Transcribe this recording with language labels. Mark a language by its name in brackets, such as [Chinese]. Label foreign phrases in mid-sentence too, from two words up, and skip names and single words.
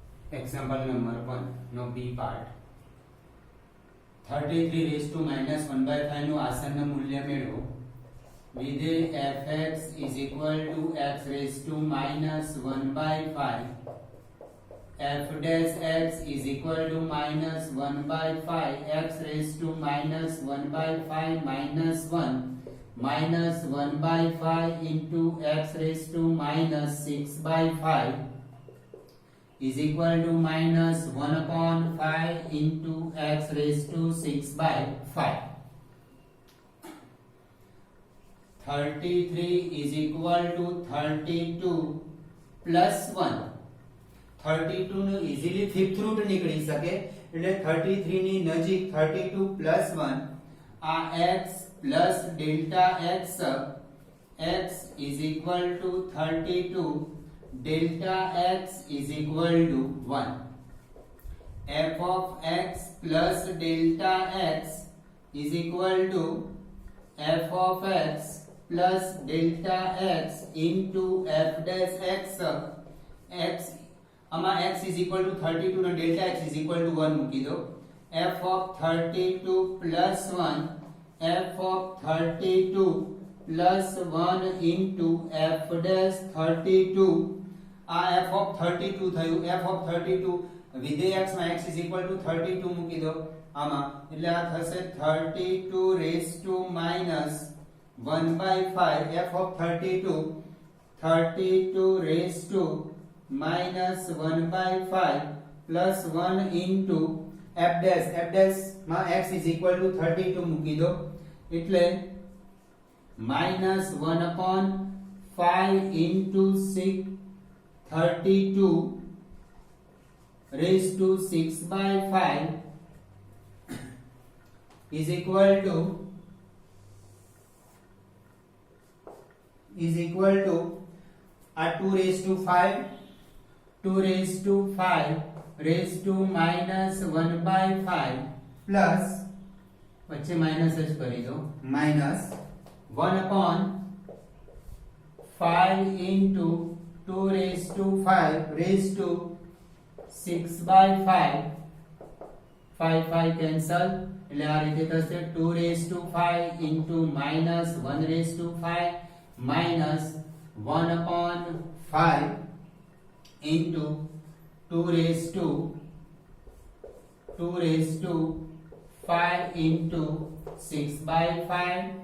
[English] Example number 1 નો B પાર્ટ 33 raised to minus 1 by 5 [Gujarati] નું આસન્ન મૂલ્ય મેળવો. [English] વિધેય fx is equal to x raised to minus 1 by 5. f dash x is equal to minus 1 by 5 x raised to minus 1 by 5 minus 1 minus 1 by 5 into x raised to minus 6 by 5 is equal to minus 1 upon 5 into x raised to 6 by 5. 33 is equal to 32 plus 1. 32 નું easily fifth root [Gujarati] નીકળી શકે એટલે [English] 33 [Gujarati] ની નજીક [English] 32 plus 1 આ x plus delta x x is equal to 32 delta x is equal to 1. f of x plus delta x is equal to f of x plus delta x into f dash x x આમાં x is equal to 32 અને delta x is equal to 1 [Gujarati] મૂકી દો. [English] f of 32 plus 1 f of 32 plus 1 into f dash 32 આ f of 32 થયું. f of 32 વિધેય x માં x is equal to 32 [Gujarati] મૂકી દો આમાં એટલે આ થશે [English] 32 raised to minus 1 by 5 f of 32 raised to minus 1 by 5 plus 1 into f dash માં x is equal to 32 [Gujarati] મૂકી દો એટલે [English] minus 1 upon 5 into 6 32 raised to 6 by 5 is equal to a 2 raised to 5 2 raised to 5 raised to minus 1 by 5 plus [Gujarati] વચ્ચે માઇનસ જ કરી દો [English] minus 1 upon 5 into 2 raised to 5 raised to 6 by 5 5 cancel [Gujarati] એટલે આ રીતે થશે [English] 2 raised to 5 into minus 1 raised to 5 minus 1 upon 5 into 2 raised to 5 into 6 by 5